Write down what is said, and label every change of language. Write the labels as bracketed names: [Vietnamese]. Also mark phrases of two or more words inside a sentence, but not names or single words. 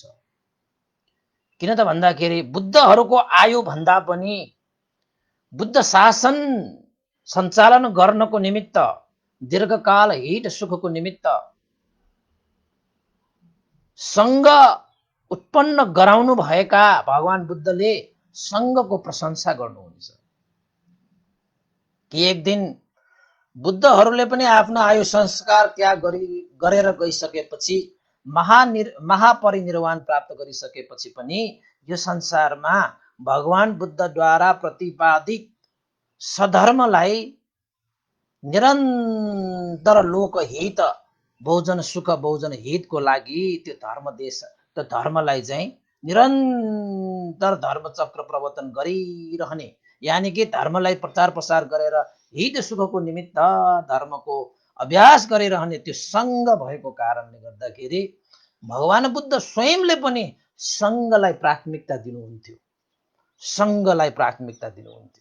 [Nepali] किन त भन्दाखेरि बुद्धहरूको आयु भन्दा पनि बुद्ध शासन सञ्चालन गर्नको निमित्त, दीर्घकाल हित सुखको निमित्त सङ्घ उत्पन्न गराउनु भएका भगवान बुद्धले सङ्घको प्रशंसा गर्नुहुन्छ। कि एक दिन बुद्धहरूले पनि आफ्नो आयु संस्कार त्याग गरेर गइसकेपछि, महापरिनिर्वाण प्राप्त गरिसकेपछि पनि यो संसारमा भगवान बुद्धद्वारा प्रतिपादित सधर्मलाई निरन्तर लोकहित, बहुजन सुख बहुजन हितको लागि त्यो धर्म देश, त्यो धर्मलाई चाहिँ निरन्तर धर्मचक्र प्रवर्तन गरिरहने, यानि कि धर्मलाई प्रचार प्रसार गरेर हित सुखको निमित्त धर्मको अभ्यास गरिरहने त्यो सङ्घ भएको कारणले गर्दाखेरि भगवान बुद्ध स्वयंले पनि सङ्घलाई प्राथमिकता दिनुहुन्थ्यो, सङ्घलाई प्राथमिकता दिनुहुन्थ्यो।